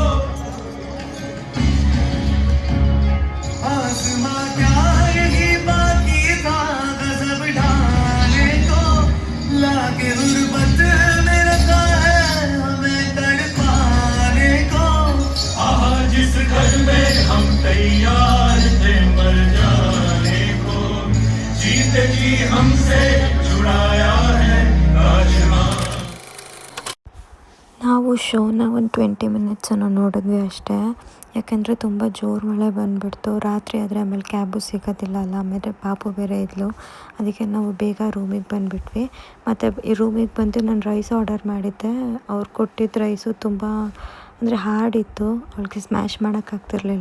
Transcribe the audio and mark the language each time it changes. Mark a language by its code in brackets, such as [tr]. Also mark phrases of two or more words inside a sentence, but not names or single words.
[hi] आसमां क्या लाके गुर्बत में रखा है हमें तड़पाने को। आहा जिस घर में हम तैयार थे मर जाने को, जीते जी हमसे छुड़ाया है आसमां। [kn] ನಾವು ಶೋನ ಒಂದು 20 ಮಿನಿಟ್ಸನ್ನು ನೋಡಿದ್ವಿ ಅಷ್ಟೇ. ಯಾಕೆಂದರೆ ತುಂಬ ಜೋರು ಮಳೆ ಬಂದುಬಿಡ್ತು. ರಾತ್ರಿ ಆದರೆ ಆಮೇಲೆ ಕ್ಯಾಬು ಸಿಗೋದಿಲ್ಲ ಅಲ್ಲ, ಆಮೇಲೆ ಪಾಪು ಬೇರೆ ಇದ್ಲು. ಅದಕ್ಕೆ ನಾವು ಬೇಗ ರೂಮಿಗೆ ಬಂದುಬಿಟ್ವಿ. ಮತ್ತು ಈ ರೂಮಿಗೆ ಬಂದು ನಾನು [en] rice order [kn] ಮಾಡಿದ್ದೆ. ಅವ್ರು ಕೊಟ್ಟಿದ್ದ ರೈಸು ತುಂಬ ಅಂದರೆ ಹಾರ್ಡಿತ್ತು, ಅವಳಿಗೆ ಸ್ಮ್ಯಾಶ್ ಮಾಡೋಕ್ಕಾಗ್ತಿರ್ಲಿಲ್ಲ.